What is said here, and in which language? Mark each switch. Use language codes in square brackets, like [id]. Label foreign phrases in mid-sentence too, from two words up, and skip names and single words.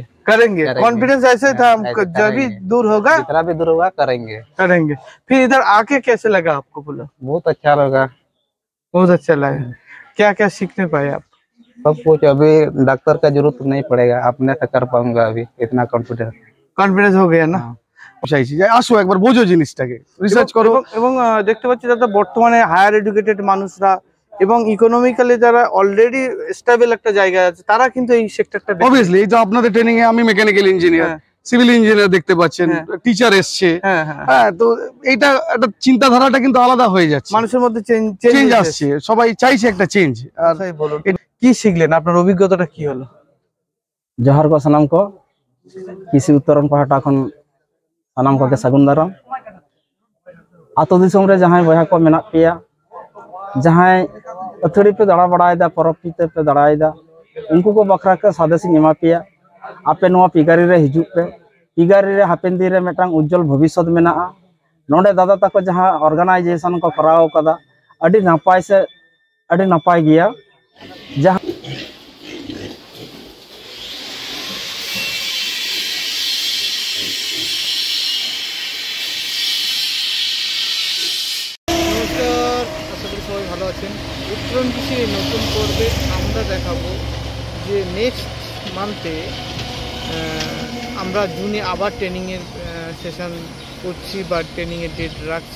[hi] कॉन्फिडेंस ऐसे था हमको, जब भी दूर होगा, जितना भी दूर होगा करेंगे। फिर इधर आके कैसे लगा आपको? बोला बहुत अच्छा लगा। बहुत अच्छा लगा। क्या क्या सीखने पाए आप? सब कुछ। अभी डॉक्टर का जरूरत नहीं पड़ेगा, अपने से कर पाऊंगा। अभी इतना कॉन्फिडेंस हो गया ना। [bn] আসো একবার বোঝো জিনিসটাকে, রিসার্চ করো। এবং দেখতে পাচ্ছি দাদা, বর্তমানে [en] higher educated [bn] মানুষরা এবং ইকোনমিক্যালি যারা অলরেডি স্টেবল একটা জায়গায় আছে, তারা কিন্তু এই সেক্টরটা অবভিয়াসলি। এই যে আপনাদের ট্রেনিং এ আমি [en] mechanical engineer, civil engineer [bn] দেখতে পাচ্ছেন, টিচার এসছে। হ্যাঁ, তো এইটা একটা চিন্তাধারাটা কিন্তু আলাদা হয়ে যাচ্ছে, মানুষের মধ্যে চেঞ্জ আসছে, সবাই চাইছে একটা চেঞ্জ। আর কি শিখলেন? আপনার অভিজ্ঞতাটা কি হলো? [sat] जोहार को सनम को कृषि उत्तरण पाहटा खन सनम को के सगुन दाराम। आतो दिसम रे जहां बया को मेना पेया, जहां अथड़ी पे दड़ा बड़ायदा, परपीते पे दड़ायदा, उनको को बखरा के सादेसी एमा पेया। आपे नोआ पिगारी रे हिजु पे, पिगारी रे हापेन दिन रे मेटांग उज्जवल भविष्य मेना। नोडे दादा तको जहां ऑर्गेनाइजेशन को कराव कदा, अडी नापाय से अडी नापाय गिया। जहां [bn] ভালো আছেন। উত্তরণ কৃষির নতুন পর্বে আমরা দেখাবো যে [en] next month [bn] আমরা জুনে আবার ট্রেনিংয়ের সেশন করছি বা ট্রেনিংয়ের ডেট রাখছি।